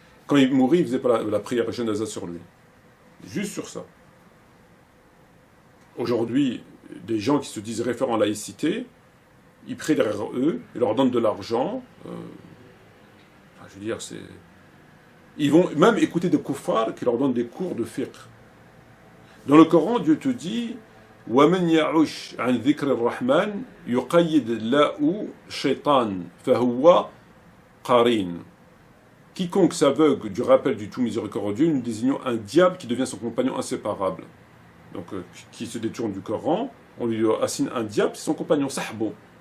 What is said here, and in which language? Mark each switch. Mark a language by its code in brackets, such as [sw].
[fr] Quand il mourait, il faisait pas la prière janaza sur lui. Juste sur ça. Aujourd'hui, des gens qui se disent référents à la laïcité, ils prient derrière eux, ils leur donnent de l'argent. Je veux dire, c'est... Ils vont même écouter des kuffars qui leur donnent des cours de fiqh. Dans le Coran, Dieu te dit [ar] وَمَنْ يَعُشْ عَنْ ذِكْرِ الرَّحْمَنِ يُقَيِّدْ لَهُ شَيْطَانٌ فَهُوَ قَرِينٌ. [fr] Quiconque s'aveugle du rappel du tout miséricordieux, nous désignons un diable qui devient son compagnon inséparable. Donc, qui se détourne du Coran, on lui assigne un diable, c'est son compagnon, sahbo.